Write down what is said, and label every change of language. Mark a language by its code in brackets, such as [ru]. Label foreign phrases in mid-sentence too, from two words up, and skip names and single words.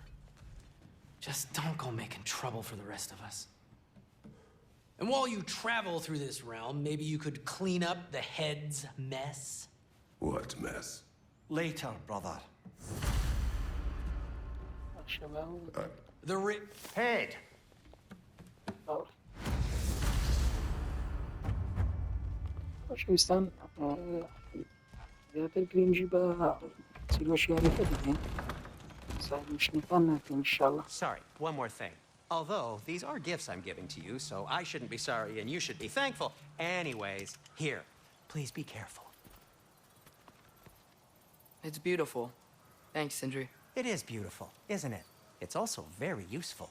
[en] Just don't go making trouble for the rest of us. And while you travel through this realm, maybe you could clean up the head's mess. What mess? Later, brother. The Head! [ckb] خۆشەویستان زیاتر گرنگی بە چیرۆشیارەکە بدەین ساگوشتنەکان ناکەین [ar] انشاءالله. [en] Sorry, one more thing. Although, these are gifts I'm giving to you, so I shouldn't be sorry and you should be thankful. Anyways, here, please be careful. It's beautiful. Thanks, Sindri. It is beautiful, isn't it? It's also very useful.